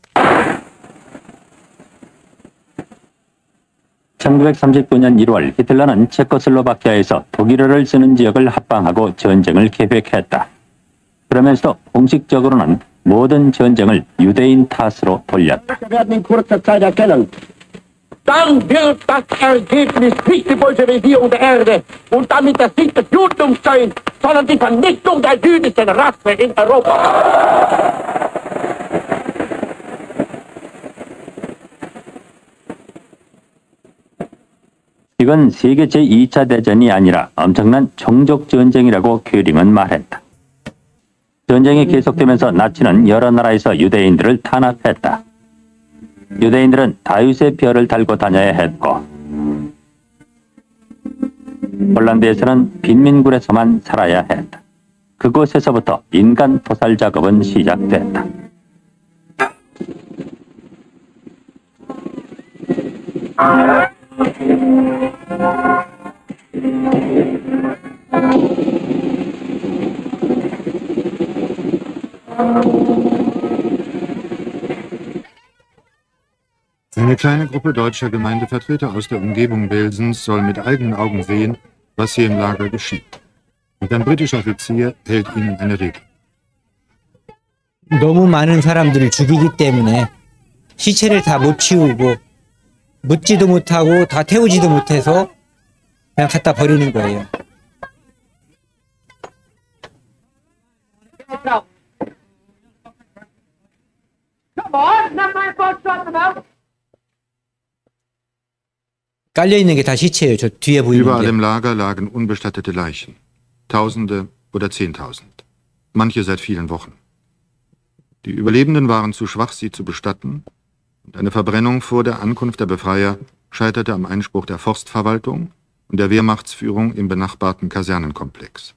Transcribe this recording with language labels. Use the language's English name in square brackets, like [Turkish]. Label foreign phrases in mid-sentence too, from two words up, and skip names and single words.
[Korean] 1939년 1월 히틀러는 체코슬로바키아에서 독일어를 쓰는 지역을 합방하고 전쟁을 계획했다. 그러면서 공식적으로는 모든 전쟁을 유대인 탓으로 돌렸다. [German] Dann wird das Ergebnis nicht die Bolschewisierung der Erde und damit das nicht das Judentum sein, sondern die Vernichtung der jüdischen Rasse in Europa. [Korean] 이건 세계 제2차 대전이 아니라 엄청난 종족 전쟁이라고 큐링은 말했다. 전쟁이 계속되면서 나치는 여러 나라에서 유대인들을 탄압했다. 유대인들은 다윗의 별을 달고 다녀야 했고 폴란드에서는 빈민굴에서만 살아야 했다. 그곳에서부터 인간 토살 작업은 시작됐다. [German] Eine kleine Gruppe deutscher Gemeindevertreter aus der Umgebung Welsens soll mit eigenen Augen sehen, was hier im Lager geschieht. Und ein britischer Offizier hält ihnen eine Rede. [Korean] 너무 많은 사람들을 죽이기 때문에 시체를 다 못 치우고 묻지도 못하고 다 태우지도 못해서 그냥 갖다 버리는 거예요. 깔려 있는 게 다 시체예요. 저 뒤에 보이는 [German] Überall [Korean] 게. [German] im Lager lagen unbestattete Leichen. Tausende oder 10.000. Manche seit vielen Wochen. Die Überlebenden waren zu schwach, sie zu bestatten. Und eine Verbrennung vor der Ankunft der Befreier scheiterte am Einspruch der Forstverwaltung und der Wehrmachtsführung im benachbarten Kasernenkomplex.